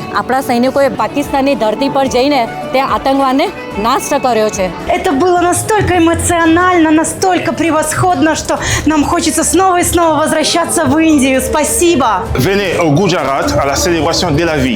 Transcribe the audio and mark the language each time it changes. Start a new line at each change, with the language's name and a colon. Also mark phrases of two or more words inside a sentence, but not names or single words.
Gujarati: આપણા સૈનિકોએ પાકિસ્તાનની ધરતી પર જઈને ત્યાં આતંકવાદને નાશ કર્યો છે.
Russian: Это было настолько эмоционально, настолько превосходно, что нам хочется снова и снова возвращаться в Индию. Спасибо!
French: Venez au Gujarat à la célébration de la vie.